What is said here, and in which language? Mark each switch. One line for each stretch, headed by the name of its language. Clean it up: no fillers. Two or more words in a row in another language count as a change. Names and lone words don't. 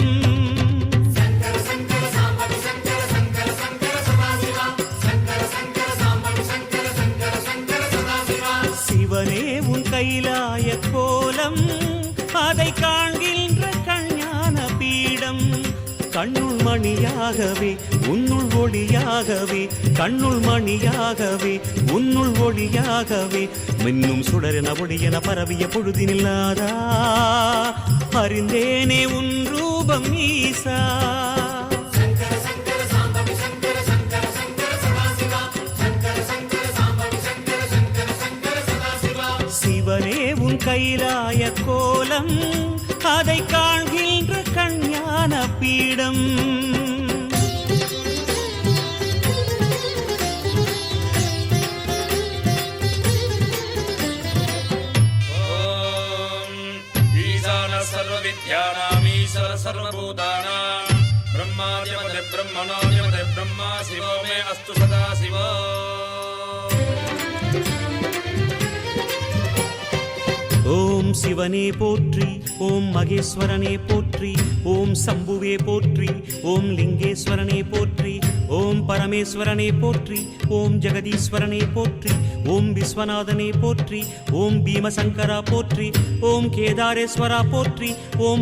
Sanskrit: शङ्कर शङ्कर साम्बवि शङ्कर शङ्कर शङ्कर सदाशिव शङ्कर शङ्कर साम्बवि शङ्कर शङ्कर शङ्कर सदाशिव
Tamil: சிவனே உன் கைலாய கோலம் அதை காண்கின்ற கஞ்ஞான பீடம் கண்ணுள் மணியாகவே உன்னுள் ஒளியாகவே கண்ணுள் மணியாகவே உன்னுள் ஒளியாகவே மின்னும் சுடரென ஒளியென பரவிய பொழுதினில்லாதா அறிந்தேனே உன் ரூபம் ஈசா
Sanskrit: शङ्कर शङ्कर साम्बवि शङ्कर शङ्कर शङ्कर सदाशिव शङ्कर शङ्कर साम्बवि शङ्कर शङ्कर शङ्कर सदाशिव
Tamil: சிவனே உன் கைலாய கோலம் அதை காண்கின்ற கஞ்ஞான பீடம்
Sanskrit: सर्वविद्यानामीश्वर सर्वभूतानां ब्रह्मादिपते ब्रह्मणोऽधिपते ब्रह्मा शिवो मे अस्तु सदा शिवो
Tamil: ஓம் சிவனே போற்றி ஓம் மகேஸ்வரனே போற்றி ஓம் சம்புவே போற்றி ஓம் லிங்கேஸ்வரனே போற்றி ஓம் பரமேஸ்வரனே போற்றி ஓம் ஜெகதீஸ்வரனே போற்றி ஓம் விஸ்வநாதனே போற்றி ஓம் பீமசங்கரா போற்றி ஓம் கேதாரேஸ்வரா போற்றி ஓம்